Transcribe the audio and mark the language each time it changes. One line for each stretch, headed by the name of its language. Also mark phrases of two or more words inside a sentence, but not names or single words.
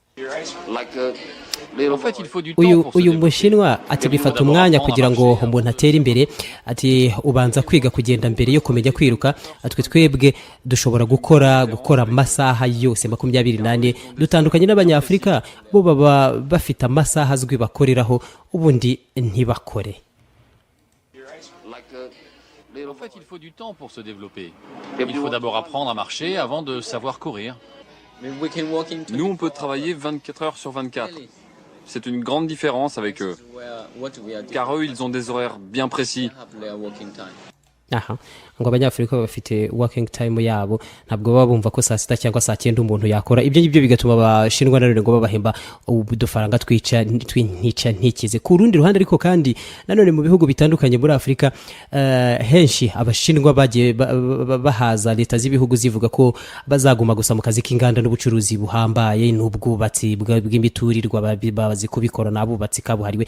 Kinyarwanda: Uyu mushinwa ati bifata umwanya kugira ngo umuntu atere imbere. Ati ubanza kwiga kugenda mbere yo kumenya kwiruka. Twebwe dushobora gukora amasaha yose 24. Dutandukanye n'abanyafrika bo baba bafite amasaha azwi bakoreraho ubundi ntibakore.
French: En fait, il faut du temps pour se développer. Il faut d'abord apprendre à marcher avant de savoir courir. Nous, on peut travailler 24 heures sur 24. C'est une grande différence avec eux. Car eux, ils ont des horaires bien précis.
Kinyarwanda: ngo abanyafrika bafite
English: working time
Kinyarwanda: yabo, ntabwo baba bumva ko saa 6 cyangwa saa 9 umuntu yakora. Ibyo ngibyo bigatuma abashinwa nanone ngo babahemba udufaranga twinica ntikize. Ku rundi ruhande ariko kandi nanone mu bihugu bitandukanye muri Afrika henshi abashinwa bagiye bahaza leta z'ibihugu zivuga ko bazaguma gusa mu kazi k'inganda n'ubucuruzi buhambaye n'ubwubatsi bw'imiturirwa bazi kubikora n'abubatsi kabuhariwe.